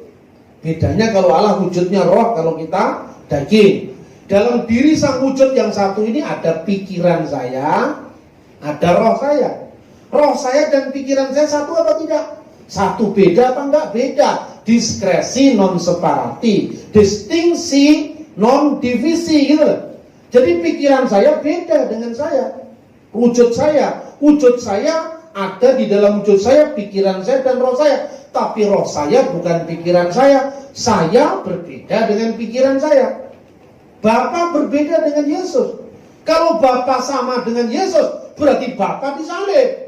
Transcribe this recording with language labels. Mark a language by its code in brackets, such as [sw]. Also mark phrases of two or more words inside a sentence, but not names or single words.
[id] Bedanya kalau Allah wujudnya roh, kalau kita daging. Dalam diri sang wujud yang satu ini ada pikiran saya, ada roh saya. Roh saya dan pikiran saya satu apa tidak? Satu. Beda apa enggak? Beda. [la] Diskresi non separati, distingsi non divisi [id] gitu. Jadi pikiran saya beda dengan saya. Wujud saya ada di dalam wujud saya, pikiran saya dan roh saya. Tapi roh saya bukan pikiran saya berbeda dengan pikiran saya. Bapa berbeda dengan Yesus. Kalau Bapa sama dengan Yesus, berarti Bapa disalib.